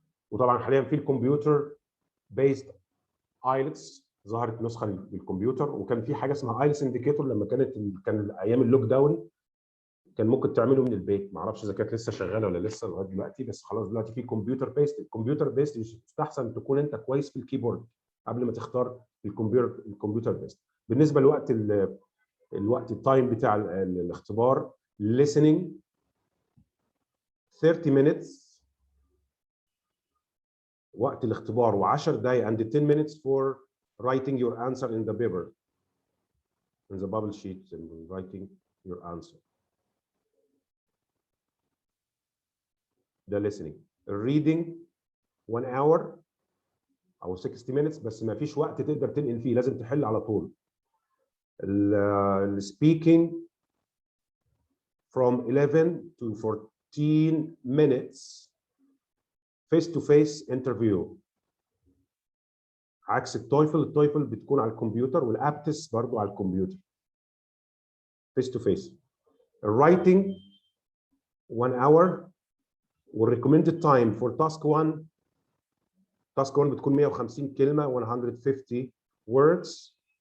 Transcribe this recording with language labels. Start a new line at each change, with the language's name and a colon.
Arabic: وطبعا حاليا في الكمبيوتر بيست ايلتس ظهرت نسخه للكمبيوتر، وكان في حاجه اسمها ايلتس انديكيتور لما كان ايام اللوك داون كان ممكن تعمله من البيت. ما اعرفش اذا كانت لسه شغاله ولا لسه لغايه دلوقتي، بس خلاص دلوقتي في كمبيوتر بيست. الكمبيوتر بيست يستحسن تكون انت كويس في الكيبورد قبل ما تختار الكمبيوتر بيست. بالنسبه لوقت التايم بتاع الاختبار
English: listening 30 minutes
Arabic: وقت الاختبار، و10 دقائق
English: and 10 minutes for writing your answer in the paper in the bubble sheet and writing your answer.
Arabic: ده listening.
English: reading 1 hour
Arabic: او
English: 60 minutes
Arabic: بس ما فيش وقت تقدر تنقل فيه، لازم تحل على طول.
English: speaking from 11 to 14 minutes face to face interview.
Arabic: عكس التويفل بتكون على الكمبيوتر، والابتس برضو على الكمبيوتر فيس تو فيس.
English: الرايتنج 1 hour، والريكومندد time for task 1
Arabic: بتكون 150 كلمه
English: 150 words.